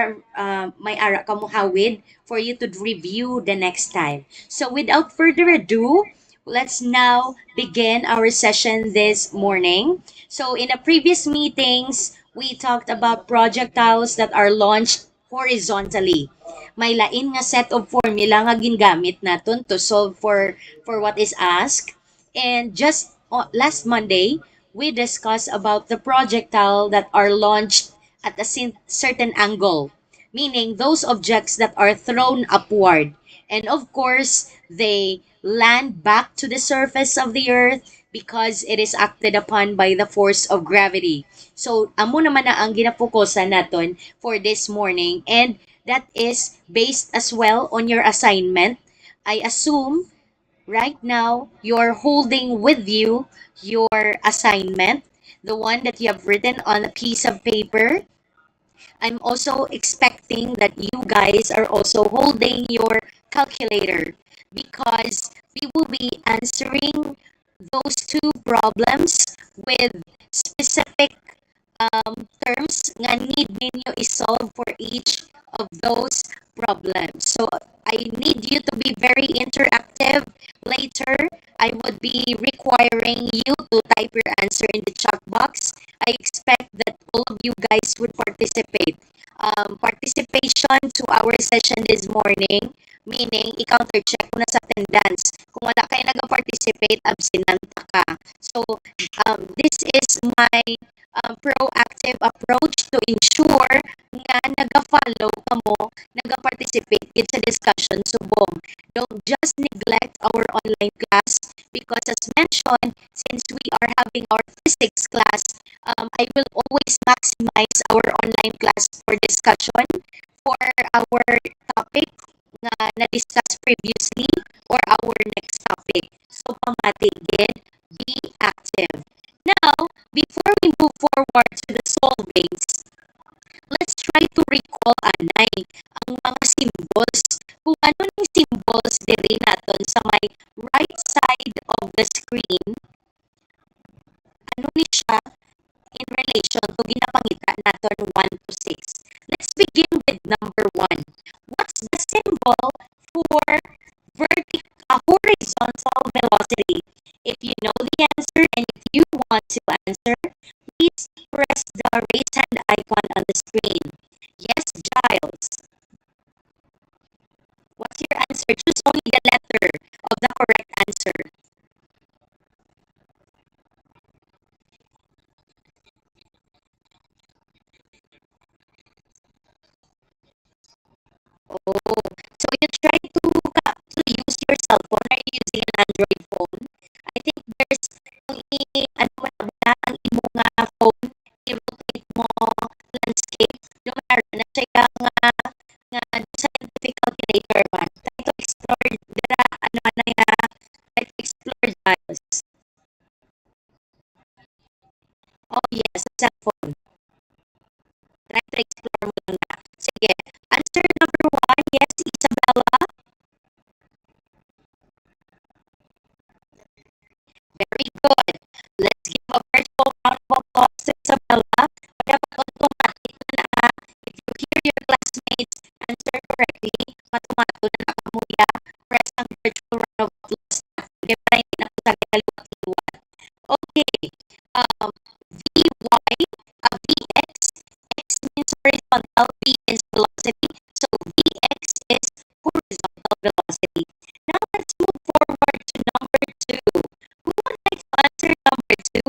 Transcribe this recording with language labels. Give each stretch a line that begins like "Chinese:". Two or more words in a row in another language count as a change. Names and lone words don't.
Hiligaynon: may ara kamuhawid
English: for you to review the next time. So without further ado, let's now begin our session this morning. So in the previous meetings, we talked about projectiles that are launched horizontally.
Hiligaynon: May lain nga
English: set of formula
Hiligaynon: nga gingamit naton
English: to solve for what is asked. And just last Monday, we discussed about the projectile that are launched at a certain angle, meaning those objects that are thrown upward. And of course, they land back to the surface of the earth because it is acted upon by the force of gravity. So,
Hiligaynon: amo naman na ang ginapokusan naton
English: for this morning,
Hiligaynon: and that is based as well on your assignment.
English: I assume right now you're holding with you your assignment, the one that you have written on a piece of paper. I'm also expecting that you guys are also holding your calculator because we will be answering those two problems with specific terms
Hiligaynon: nga need ninyo isolve
English: for each of those problems. So I need you to be very interactive. Later, I would be requiring you to type your answer in the chat box. I expect that all of you guys would participate. Participation to our session this morning, meaning
Hiligaynon: i-counter check mo na sa
English: attendance.
Hiligaynon: Kung wala kayo nag-participate, absinanta ka.
English: So, this is my proactive approach to ensure
Hiligaynon: nga naga-follow ka mo,
English: naga-participate in
Hiligaynon: sa discussion subong.
English: Don't just neglect our online class because as mentioned, since we are having our physics class, I will always maximize our online class for discussion for our topic nga na-discuss previously or our next topic. So, pamatigid, be active. Now, before we move forward to the solvings, let's try to recall
Hiligaynon: anay ang mga symbols. Kung ano ng symbols diri naton sa may
English: right side of the screen,
Hiligaynon: ano ni siya
English: in relation to
Hiligaynon: ginapangita naton 1 to 6.
English: Let's begin with number 1. What's the symbol for horizontal velocity? If you know the answer and if you want to answer, please press the raise hand icon on the screen. Yes, Giles. What's your answer? Choose only the letter of the correct answer. Oh, so you try to use your cell phone. Are you using an Android phone? I think there's
Hiligaynon: kung ano mo na ba ang imo nga phone, i-rotate mo landscape. No matter na siya nga
English: scientific calculator
Hiligaynon: man.
English: Try to explore
Hiligaynon: dira ano man nga
English: try to explore Giles. Oh yes, cell phone. Try to explore
Hiligaynon: mo lang na. Sige.
English: Answer number 1, yes, Isabella. Very good. Let's give a virtual round of applause to Isabella. Dapat automatic na if you hear your classmates answer correctly,
Hiligaynon: matumato na nakamuya.
English: Press ang virtual round of applause.
Filipino: Hindi pa rin na po sa kaliwat-liwat.
English: Okay. Vy, Vx, x means horizontal, v is velocity. So Vx is horizontal velocity. Now let's move forward to number 2. Who would like to answer number 2?